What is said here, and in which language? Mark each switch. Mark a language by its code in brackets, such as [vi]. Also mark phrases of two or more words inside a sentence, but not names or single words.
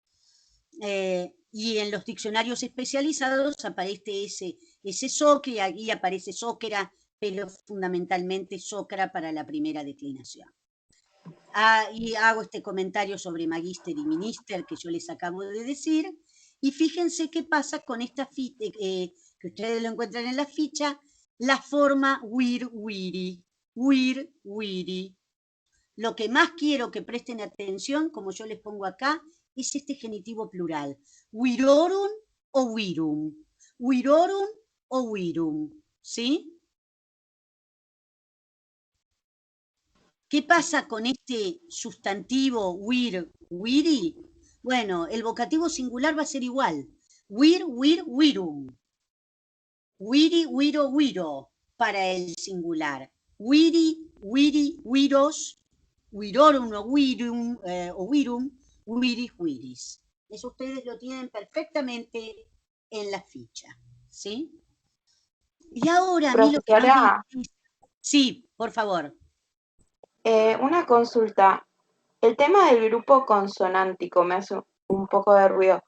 [es] Y en los diccionarios especializados aparece ese soque, aquí aparece sóquera, pero fundamentalmente socra para la primera declinación. Y hago este comentario sobre magíster y minister que yo les acabo de decir, y fíjense qué pasa con esta ficha, que ustedes lo encuentran en la ficha, la forma wir, [la] wiri, wir, wiri. [es] Lo que más quiero que presten atención, como yo les pongo acá, es este genitivo plural. [la] Wirorum o wirum. Wirorum o wirum. ¿Sí? [es] ¿Qué pasa con este sustantivo wir, wiri? Bueno, el vocativo singular va a ser igual. [la] Wir, wir, wirum. Wiri, wiro, wiro [es] para el singular. [la] Wiri, wiri, wiros. Wirorum o wirum, wiri, wiris. [es] Eso ustedes lo tienen perfectamente en la ficha, ¿sí? Y ahora a mí lo que Profesora, sí, por favor. Una consulta. El tema del grupo consonántico me hace un poco de ruido.